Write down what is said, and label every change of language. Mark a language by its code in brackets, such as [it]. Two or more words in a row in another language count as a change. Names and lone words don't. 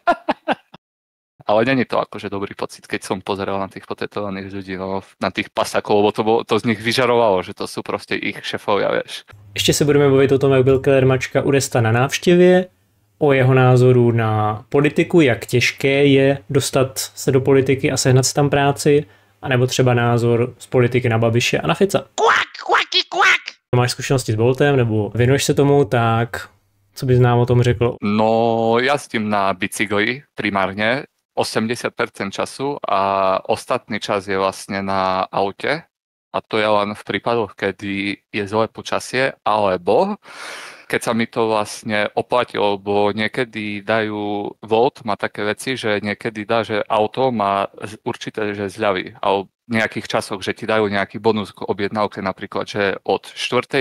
[sk] Ale není to akože dobrý pocit, keď som pozeral na tých potetovaných ľudí, no, na tých pasákov, lebo to z nich vyžarovalo, že to sú proste ich šefovia, vieš. [cs] Ještě se budeme bavit o tom, jak byl Killer Mačka u Resta na návštěvě, o jeho názoru na politiku, jak těžké je dostat se do politiky a sehnat si tam práci, anebo třeba názor z politiky na Babiše a na Fica. Máš zkušenosti s Boltem, nebo věnuješ se tomu, tak co bys nám o tom řekl? [sk] No, jazdím na bicykli primárne, 80% času a ostatný čas je vlastne na aute a to je len v prípadoch, kedy je zlé počasie, alebo keď sa mi to vlastne oplatí, lebo niekedy dajú Volt, má také veci, že niekedy dá, že auto má určité že zľavy, alebo v nejakých časoch, že ti dajú nejaký bonus k objednávke, napríklad, že od 4.